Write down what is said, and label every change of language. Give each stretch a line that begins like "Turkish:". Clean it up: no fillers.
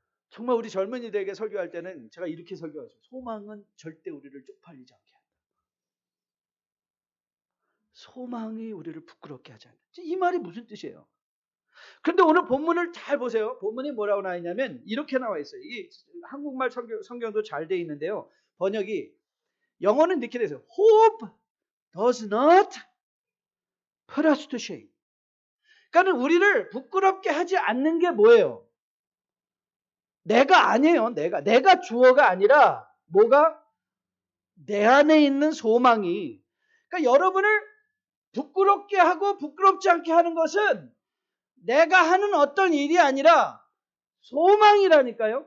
Korean: 정말 우리 젊은이들에게 설교할 때는 제가 이렇게 설교하죠. 소망은 절대 우리를 쪽팔리지 않게 한다. 소망이 우리를 부끄럽게 하지 않는다. 이 말이 무슨 뜻이에요? 그런데 오늘 본문을 잘 보세요. 본문이 뭐라고 나와 있냐면 이렇게 나와 있어요. 이 한국말 성경도 잘 돼 있는데요. 번역이 영어는 이렇게 돼서
English: Hope does not put us to shame.
Korean: 그러니까 우리를 부끄럽게 하지 않는 게 뭐예요? 내가 아니에요. 내가 주어가 아니라 뭐가 내 안에 있는 소망이. 그러니까 여러분을 부끄럽게 하고 부끄럽지 않게 하는 것은 내가 하는 어떤 일이 아니라 소망이라니까요.